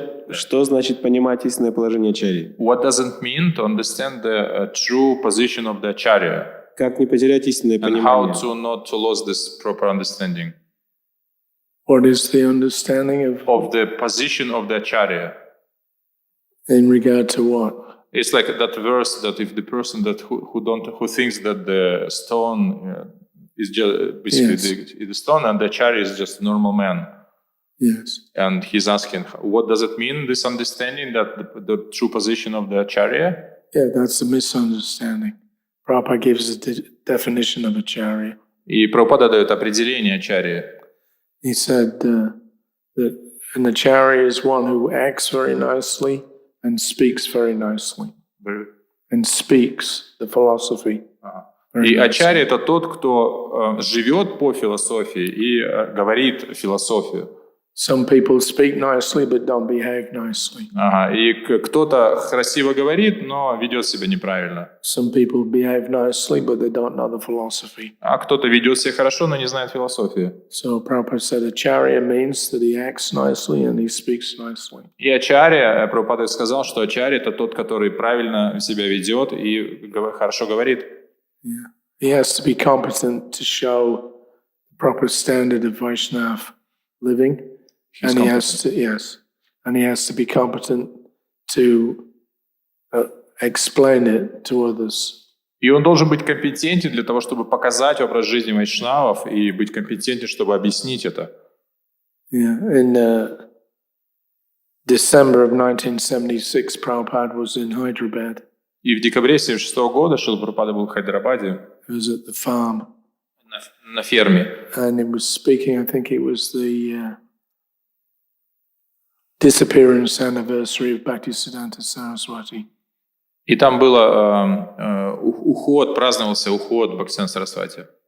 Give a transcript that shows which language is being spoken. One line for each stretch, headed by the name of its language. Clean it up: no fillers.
Russian: Что значит понимать истинное положение ачарьи?
English: What does it mean to understand the true position of the acharya?
Russian: Как не потерять истинное
English: And how
Russian: понимание?
English: to not to lose this proper understanding What is the understanding of the position of the acharya? in regard to what? It's like that verse that if the person that who thinks that the stone is just basically the stone and the acharya is just a normal man. Yes. And he's asking, what does it mean, this understanding that the true position of the acharya? Yeah, that's a misunderstanding. Prabhupada gives the definition of acharya.
Russian: И Прабхупада дает определение ачарьи.
English: He said that an acharya is one who acts very nicely and speaks very nicely. And speaks the philosophy.
Russian: И ачарья — это тот, кто живет по философии и говорит философию.
English: Some people speak nicely but don't behave nicely.
Russian: И кто-то красиво говорит, но ведет себя неправильно.
English: Some people behave nicely but they don't know the philosophy.
Russian: А кто-то ведет себя хорошо, но не знает философии.
English: So Prabhupada said acharya means that he acts nicely and he speaks nicely.
Russian: И ачарья, Прабхупада сказал, что ачарья — это тот, который правильно себя ведет и хорошо говорит.
English: Yeah. He has to be competent to show the proper standard of Vaishnava living. And he has to be competent to explain it to others.
Russian: И он должен быть компетентен для того, чтобы показать образ жизни вайшнавов и быть компетентен, чтобы объяснить это.
English: Yeah. In December of 1976, Prabhupada was in Hyderabad.
Russian: И в декабре 1976 года Шрила Прабхупада был в Хайдарабаде.
English: He was at the farm.
Russian: На ферме.
English: And he was speaking, I think it was the disappearance anniversary of Bhaktisiddhanta Saraswati.
Russian: И там было праздновался уход Бхактисиддханта Сарасвати.